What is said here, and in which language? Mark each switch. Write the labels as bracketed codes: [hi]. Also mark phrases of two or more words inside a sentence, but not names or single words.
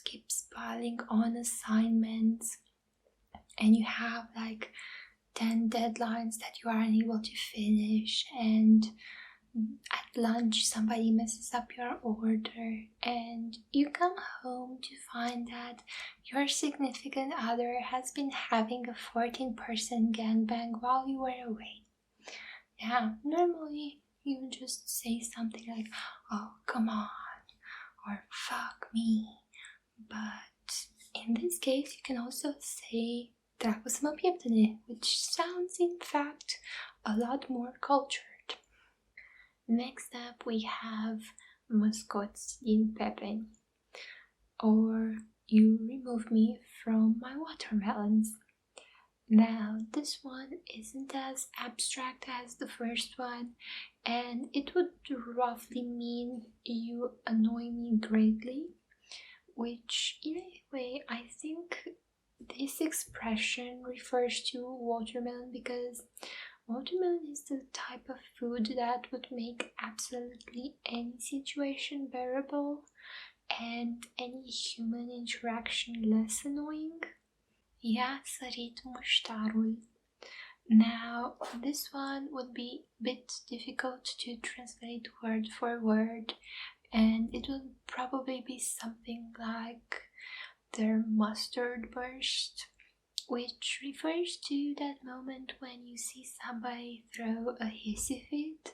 [en] keeps piling on assignments and you have like 10 deadlines that you are unable to finish, and at lunch somebody messes up your order and you come home to find that your significant other has been having a 14-person gangbang while you were away. Yeah, normally you would just say something like, oh come on, or fuck me, but in this case you can also say [ro] dracu să mă pieptene, [en] which sounds in fact a lot more cultured. Next up we have [ro] mă scoți din pepeni, [en] or you remove me from my watermelons. Now this one isn't as abstract as the first one, and it would roughly mean you annoy me greatly, which in a way I think this expression refers to watermelon because watermelon is the type of food that would make absolutely any situation bearable and any human interaction less annoying. [ro] I-a sărit muștarul. [en] Now, this one would be a bit difficult to translate word for word, and it would probably be something like their mustard burst, which refers to that moment when you see somebody throw a hissy fit.